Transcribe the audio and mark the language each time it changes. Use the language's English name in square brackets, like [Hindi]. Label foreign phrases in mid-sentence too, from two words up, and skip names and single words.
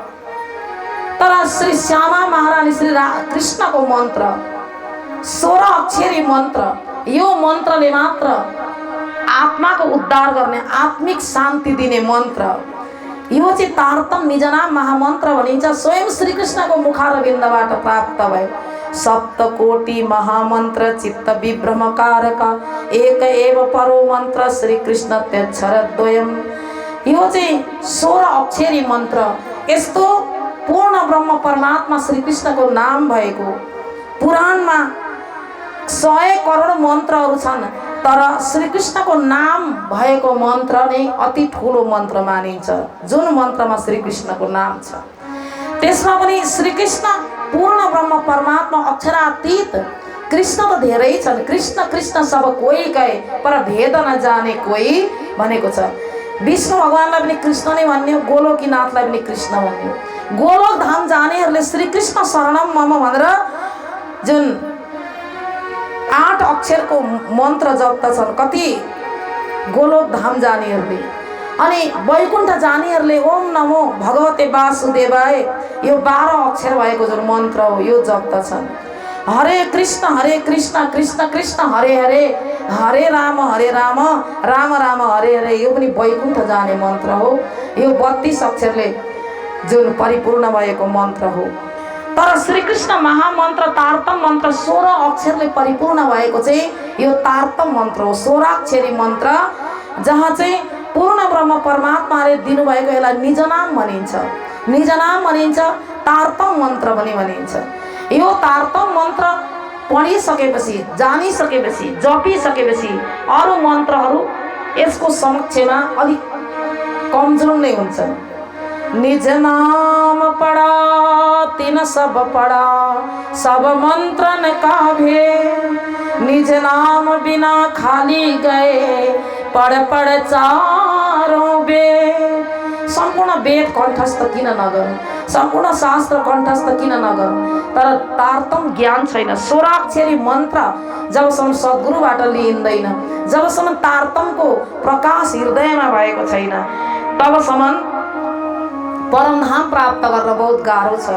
[Nepali] तर श्री श्यामा महारानी श्री कृष्णको मन्त्र 16 अक्षरी मन्त्र, यो मन्त्रले मात्र आत्माको उद्धार गर्ने, आत्मिक शान्ति दिने मन्त्र। यो चाहिँ तारतम निजनाम महामन्त्र भनिन्छ। स्वयं श्री कृष्णको मुखारविन्दबाट प्राप्त भयो। [Sanskrit] सप्तकोटि महामन्त्र चित्त विभ्रमकारक, एक एव परो मन्त्र श्री कृष्ण त्यक्षरद्वयम्। [Nepali] यो चाहिँ 16 अक्षरी मन्त्र। यस्तो पूर्ण ब्रह्म परमात्मा श्री कृष्णको नाम भएको पुराणमा 100 करोड मन्त्रहरू छन्, तर श्री कृष्णको नाम भएको मन्त्र नै अति ठुलो मन्त्र मानिन्छ। जुन मन्त्रमा श्री कृष्णको नाम छ त्यसमा पनि श्री कृष्ण पूर्ण ब्रह्म परमात्मा अक्षरातीत। कृष्ण त धेरै छन्, [Hindi] कृष्ण कृष्ण सब कोही कहे पर भेद नजाने कोही [Nepali] भनेको छ। विष्णु भगवानलाई पनि कृष्ण नै भन्ने, गोलोकीनाथलाई पनि कृष्ण भन्ने। गोलोक धाम जानेहरूले [Sanskrit] श्री कृष्ण शरणम मम [Nepali] भनेर जुन 8 अक्षरको मन्त्र जप्दछन् कति गोलोक धाम जानेहरूले। अनि वैकुण्ठ जानेहरूले [Sanskrit] ओम नमो भगवते वासुदेवाय [Nepali] यो 12 अक्षर भएको जुन मन्त्र हो यो जप्दछन्। [Sanskrit] हरे कृष्ण कृष्ण कृष्ण हरे हरे, हरे राम राम राम हरे हरे, [Nepali] यो पनि वैकुण्ठ जाने मन्त्र हो। यो 32 अक्षरले जुन परिपूर्ण भएको मन्त्र हो। तर श्री कृष्ण महामन्त्र तारतम मन्त्र 16 अक्षरले परिपूर्ण भएको चाहिँ यो तारतम मन्त्र हो। 16 अक्षरी मन्त्र जहाँ चाहिँ पूर्ण ब्रह्म परमात्माले दिनुभएको यसलाई निजनाम भनिन्छ। निजनाम भनिन्छ, तारतम मन्त्र पनि भनिन्छ। यो तारतम मन्त्र पढिसकेपछि, जानिसकेपछि, जपिसकेपछि अरू मन्त्रहरू यसको समक्षमा अलिक कमजोर नै हुन्छन्। [Hindi] निज नाम पढ़ा तिन सब पढ़ा, सब मंत्रन का भेद, निज नाम बिना खाली गए पढ़ पढ़ चारों वेद। [Nepali] सम्पूर्ण वेद कण्ठस्थ किन नगरौँ, सम्पूर्ण शास्त्र कण्ठस्थ किन नगरौँ, तर तारतम ज्ञान छैन। 16 अक्षरी मन्त्र जबसम्म सद्गुरुबाट लिइँदैन, जबसम्म तारतमको प्रकाश हृदयमा भएको छैन, तबसम्म परमधाम प्राप्त गर्न बहुत गाह्रो छ।